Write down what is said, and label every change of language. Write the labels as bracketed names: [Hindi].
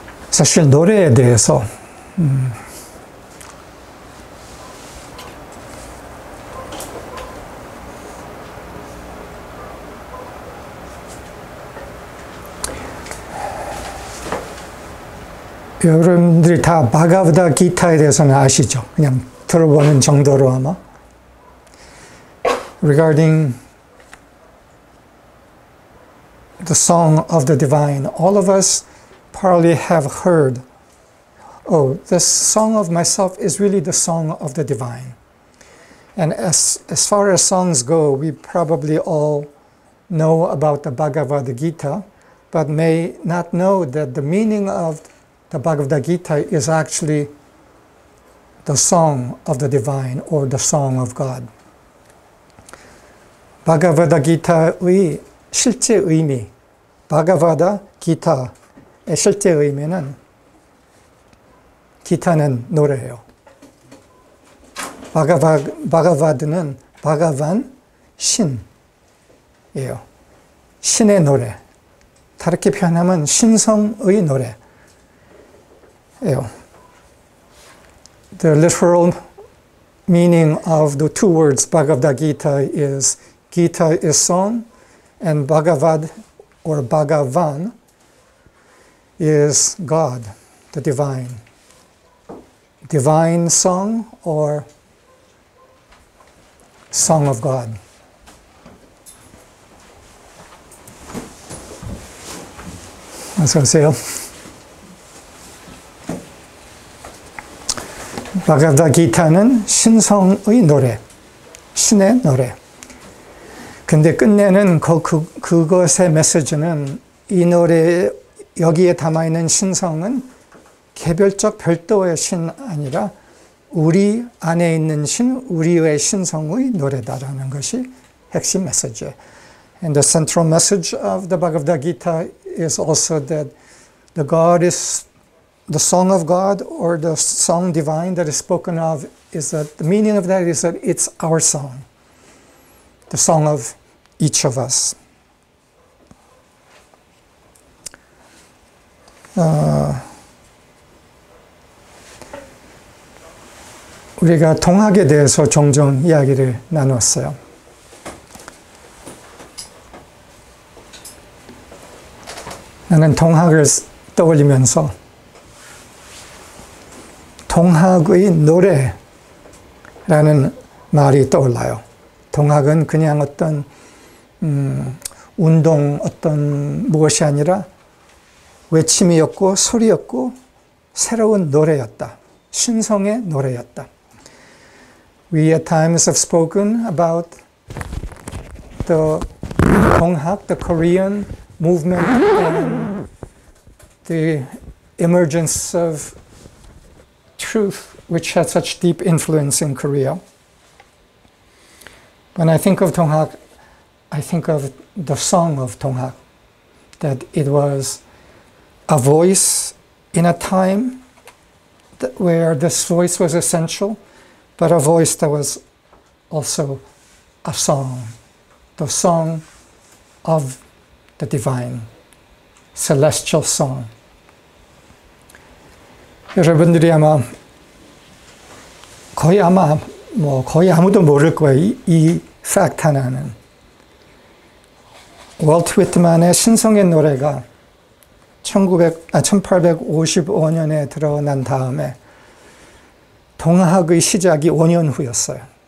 [Korean] 사실 노래에 대해서 여러분들이 다 바가바다 기타에 대해서는 아시죠? 그냥 들어보는 정도로 아마. [English] Regarding the song of the divine, all of us probably have heard, oh, this song of myself is really the song of the divine. And as far as songs go, we probably all know about the Bhagavad Gita, but may not know that the meaning of the Bhagavad Gita is actually the song of the divine or the song of God. [Korean] Bhagavad Gita의 실제 의미, Bhagavad Gita의 실제 의미는 기타는 노래예요. 바가바드는 바가반 신이에요. 신의 노래. 다르게 표현하면 신성의 노래. [English] The literal meaning of the two words Bhagavad Gita is song, and Bhagavad or Bhagavan is God, the divine. Divine song or song of God. [Korean] 어서 오세요. 바가바다 기타는 신성의 노래, 신의 노래. 근데 끝내는 그것의 메시지는 이 노래 여기에 담아있는 신성은 개별적 별도의 신 아니라 우리 안에 있는 신, 우리의 신성의 노래다라는 것이 핵심 메시지예요. [English] And the central message of the Bhagavad Gita is also that the God is the song of God or the song divine that is spoken of is that the meaning of that is that it's our song, the song of each of us. [Korean] 우리가 동학에 대해서 종종 이야기를 나눴어요. 나는 동학을 떠올리면서 동학의 노래라는 말이 떠올라요. 동학은 그냥 어떤 운동, 어떤 무엇이 아니라 외침이었고 소리였고 새로운 노래였다. 신성의 노래였다. [English] We at times have spoken about the 동학, the Korean movement and the emergence of truth, which had such deep influence in Korea. When I think of 동학, I think of the song of 동학, that it was a voice in a time where this voice was essential, but a voice that was also a song, the song of the divine, celestial song. [Korean] 여러분들이 아마 거의 아마 거의 아무도 모를 거예요. 이 팩트 하나는. 월트 위트만의 신성의 노래가 1855년에 드러난 다음에 동학의 시작이 5년 후였어요.